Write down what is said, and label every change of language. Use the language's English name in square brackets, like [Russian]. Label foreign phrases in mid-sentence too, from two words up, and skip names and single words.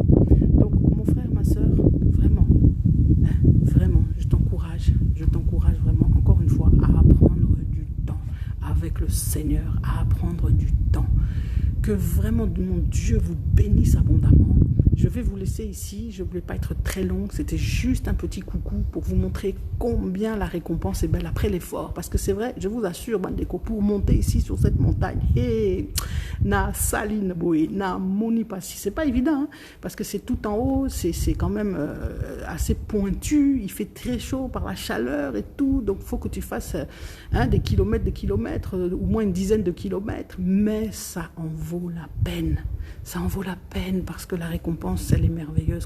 [French] Donc, mon frère, ma soeur, vraiment, je t'encourage vraiment, encore une fois, à apprendre du temps avec le Seigneur, à apprendre du temps. Que vraiment, mon Dieu vous bénisse abondamment. Je vais vous laisser ici, je ne voulais pas être très longue, c'était juste un petit coucou pour vous montrer combien la récompense est belle après l'effort. Parce que c'est vrai, je vous assure, Bandeko, pour monter ici sur cette montagne, [Lingala] na saline boé, na monipassi, [French] c'est pas évident, hein, parce que c'est tout en haut, c'est quand même assez pointu, il fait très chaud par la chaleur et tout, donc il faut que tu fasses des kilomètres, au moins une dizaine de kilomètres, mais ça en vaut la peine. Ça en vaut la peine parce que la récompense, elle est merveilleuse.